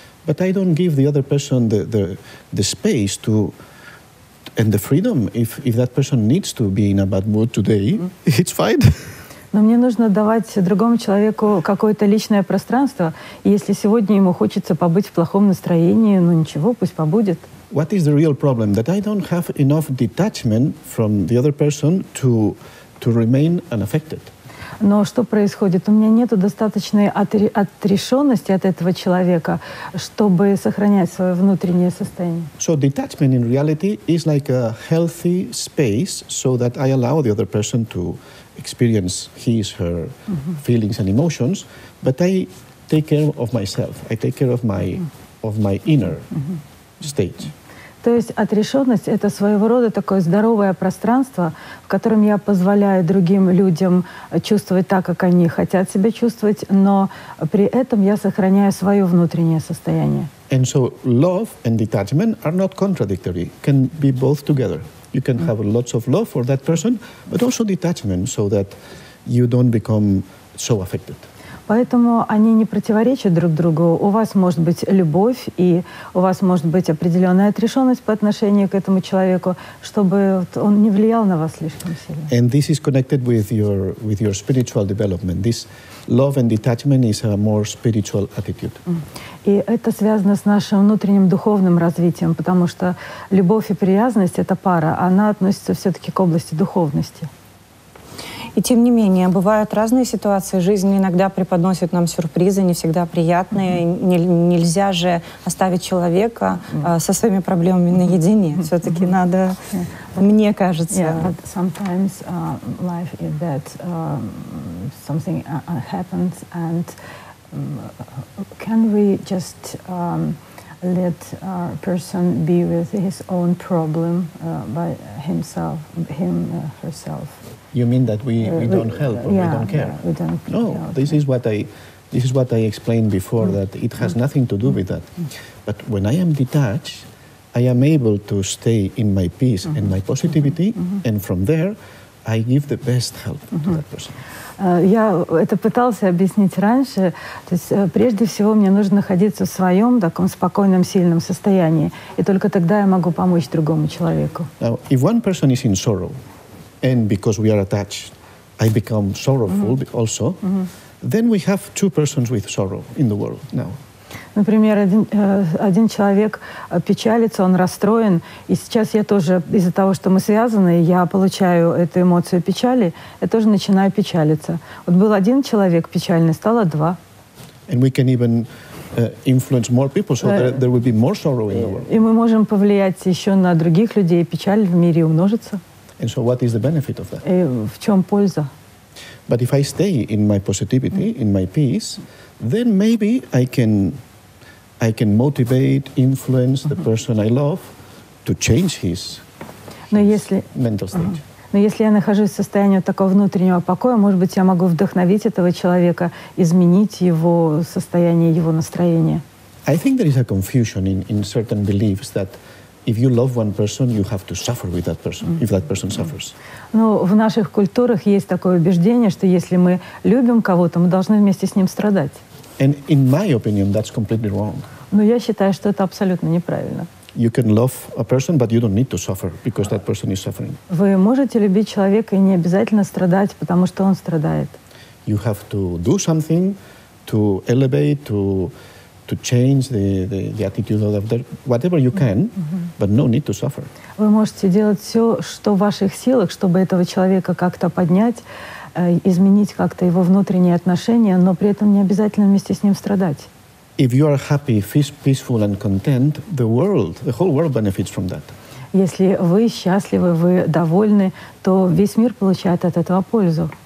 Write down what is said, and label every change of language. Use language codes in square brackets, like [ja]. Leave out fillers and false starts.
[en] But I don't give the other person the space to and the freedom. If that person needs to be in a bad mood today, it's fine. [ru] Но мне нужно давать другому человеку какое-то личное пространство. И если сегодня ему хочется побыть в плохом настроении, ну ничего, пусть побудет. [en] What is the real problem? That I don't have enough detachment from the other person to remain unaffected. [ru] Но что происходит? У меня нет достаточной отрешенности от этого человека, чтобы сохранять свое внутреннее состояние. [en] So detachment in reality is like a healthy space so that I allow the other person to experience his, her feelings and emotions, but I take care of myself. I take care of my inner state. [ru] То есть отрешенность — это своего рода такое здоровое пространство, в котором я позволяю другим людям чувствовать так, как они хотят себя чувствовать, но при этом я сохраняю свое внутреннее состояние. [en] And so love and detachment are not contradictory, can be both together. You can have lots of love for that person, but also detachment so that you don't become so affected. [ru] Поэтому они не противоречат друг другу. У вас может быть любовь, и у вас может быть определенная отрешенность по отношению к этому человеку, чтобы он не влиял на вас слишком сильно. [en] And this is connected with your spiritual development. This love and detachment is a more spiritual attitude. [ru] И это связано с нашим внутренним духовным развитием, потому что любовь и привязанность — это пара, она относится все-таки к области духовности. И тем не менее, бывают разные ситуации. Жизнь иногда преподносит нам сюрпризы, не всегда приятные. Нельзя же оставить человека со своими проблемами наедине. Все-таки надо, мне кажется. [en] Yeah, but sometimes life is that something happens, and can we just let a person be with his own problem by himself, herself? You mean that we don't help or we don't care? Yeah, we don't no, help. this is what I explained before, that it has nothing to do with that. But when I am detached, I am able to stay in my peace and my positivity, and from there, I give the best help to that person. [ru] Я это пытался объяснить раньше. То есть, прежде всего, мне нужно находиться в своем таком спокойном, сильном состоянии. И только тогда я могу помочь другому человеку. [en] Now, if one person is in sorrow, and because we are attached, I become sorrowful also, then we have two persons with sorrow in the world now. [ru] Например, один человек печалится, он расстроен, и сейчас я тоже, из-за того, что мы связаны, я получаю эту эмоцию печали, я тоже начинаю печалиться. Вот был один человек печальный, стало два. [en] And we can even influence more people, so there will be more sorrow in the world. [ru] И мы можем повлиять еще на других людей, печаль в мире умножится. [en] And so what is the benefit of that? [ru] И в чем польза? [en] But if I stay in my positivity, in my peace, then maybe I can motivate, influence the person I love to change his mental state. [ru] Но если я нахожусь в состоянии такого внутреннего покоя, может быть, я могу вдохновить этого человека, изменить его состояние, его настроение. [en] I think there is a confusion in certain beliefs that if you love one person, you have to suffer with that person, if that person suffers. [ru] Но в наших культурах есть такое убеждение, что если мы любим кого-то, мы должны вместе с ним страдать. [en] And in my opinion, that's completely wrong. [ru] Но я считаю, что это абсолютно неправильно. [en] You can love a person, but you don't need to suffer because that person is suffering. [ru] Вы можете любить человека и не обязательно страдать, потому что он страдает. [en] You have to do something to elevate, to change the attitude of that, whatever you can, but no need to suffer. [ru] Вы можете делать все, что в ваших силах, чтобы этого человека как-то поднять, изменить как-то его внутренние отношения, но при этом не обязательно вместе с ним страдать. [en] If you are happy, peaceful and content, the whole world benefits from that. [ru] Если вы счастливы, вы довольны, то весь мир получает от этого пользу.